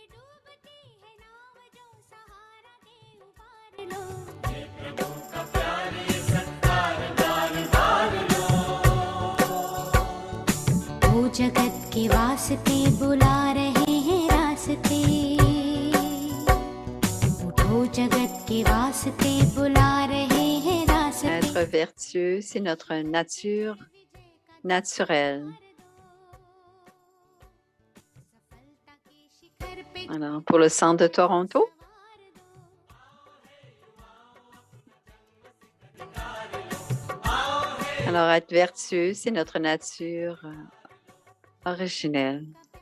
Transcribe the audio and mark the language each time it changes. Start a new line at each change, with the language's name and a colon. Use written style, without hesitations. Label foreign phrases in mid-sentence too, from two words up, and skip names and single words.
Hindi: जगत के वास्ते बुला रहे हैं रास्ते उठो जगत के वास्ते बुला रहे हैं रास्ते
French: Être vertueux, c'est notre nature naturelle. Alors, pour le centre de Toronto. Alors, être vertueux, c'est notre nature originelle.